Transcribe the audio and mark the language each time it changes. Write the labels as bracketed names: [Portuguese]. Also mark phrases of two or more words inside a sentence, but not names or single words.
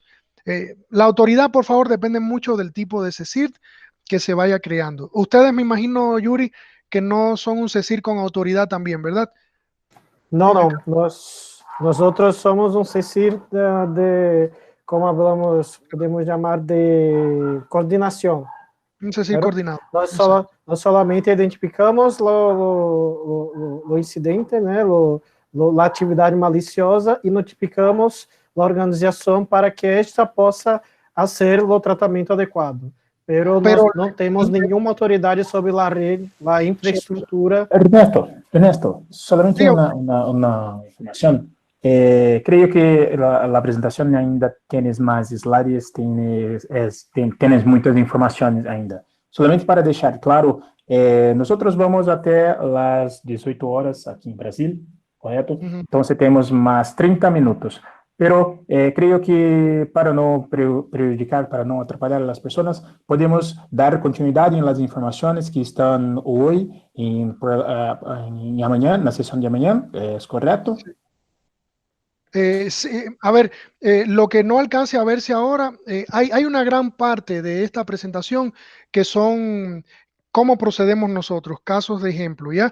[Spanish] La autoridad, por favor, depende mucho del tipo de CECIR que se vaya creando. Ustedes, me imagino, Yuri, que no son un CECIR con autoridad también, ¿verdad? No, no, nosotros somos un CECIR como hablamos, podemos llamar de coordinación. Un CECIR Pero coordinado. [Portuguese] nós solamente identificamos o incidente, né, a atividade maliciosa e notificamos a organização para que esta possa fazer o tratamento adequado. Pero nós não temos nenhuma autoridade sobre a rede, a infraestrutura. [Spanish] Ernesto, solamente una información. Creo que la presentación ainda tienes más slides, tienes muchas informaciones ainda. Solamente para dejar claro, nosotros vamos até las 18 horas aquí en Brasil, ¿correcto? Entonces tenemos más 30 minutos. Pero creo que para no prejudicar, para no atrapalhar a las personas, podemos dar continuidad en las informaciones que están hoy y mañana, en la sesión de mañana, ¿es correcto? Sí, a ver, lo que no alcance a verse ahora, hay una gran parte de esta presentación que son cómo procedemos nosotros, casos de ejemplo, ¿ya?